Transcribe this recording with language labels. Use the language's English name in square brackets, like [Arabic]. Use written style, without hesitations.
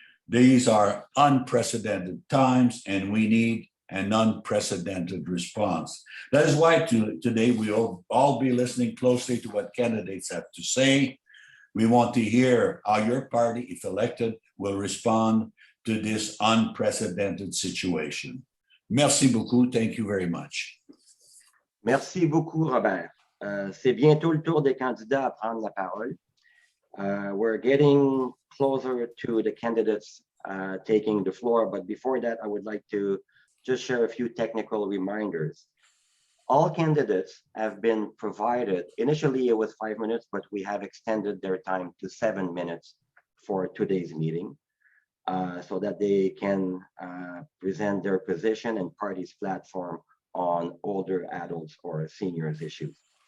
[English] These are unprecedented times, and we need an unprecedented response. That is why today we will all be listening closely to what candidates have to say. We want to hear how your party, if elected, will respond to this unprecedented situation. [French] Merci beaucoup. [English] Thank you very much. [French] Merci beaucoup, Robert. C'est bientôt le tour des candidats à prendre la parole. [English] We're getting closer to the candidates taking the floor, but before that, I would like to just share a few technical reminders. All candidates have been provided, initially it was 5 minutes, but we have extended their time to 7 minutes for today's meeting so that they can present their position and party's platform on older adults or seniors issues.